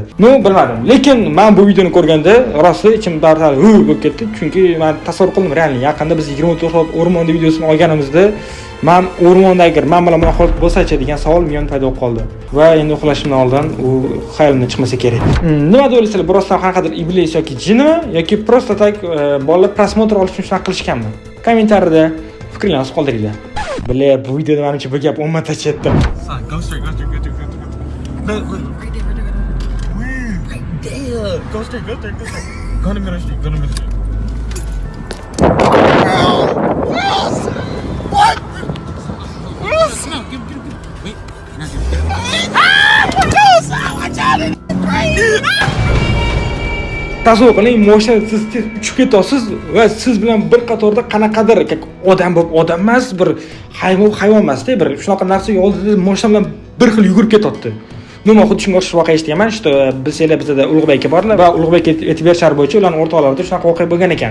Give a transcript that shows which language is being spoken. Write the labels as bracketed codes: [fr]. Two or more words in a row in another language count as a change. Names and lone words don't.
[uz] Bilmadim, lekin men bu videoni ko'rganda rosti ichim darhol bo'lib ketdi, chunki men tasavvur qildim, realni yaqinda biz 24 soat o'rmonda videosini olganimizda, men o'rmonda agar men bilan bunaqa holat bo'lsa-chi degan savol miyamda paydo bo'lib qoldi. Va endi uxlashimdan oldin u xayolimdan chiqmasa kerak. Nima deb o'ylaysizlar? Bu rostdan qanaqadir iblis yoki jinmi yoki prosta bolalar prosmotr olish uchun shunaqa qilishganmi? Kommentariyada fikringizni qoldiringlar. Bile, bu videoda menimcha bu gap ummatga chetdi. [en] Go straight. No, right there. Right there. Go straight. Go to middle street. Yes! What? Yes! No, give. Wait. Yes! Watch out! Crazy! [uz] Tasavvur qiling, moshina siz uchib ketyapsiz va siz bilan bir qatorda qanaqadir odam bo'lib, odam emas, bir hayvon emas-da, bir shunaqa narsa oldida moshina bilan bir xil yugurib ketyapti. Nima xuddi shunga o'xshash voqea eshitganman, что bizda Ulug'bek aka borlar va Ulug'bek aytib berishlari bo'yicha ularning o'rtoqlarida shunaqa voqea bo'lgan ekan.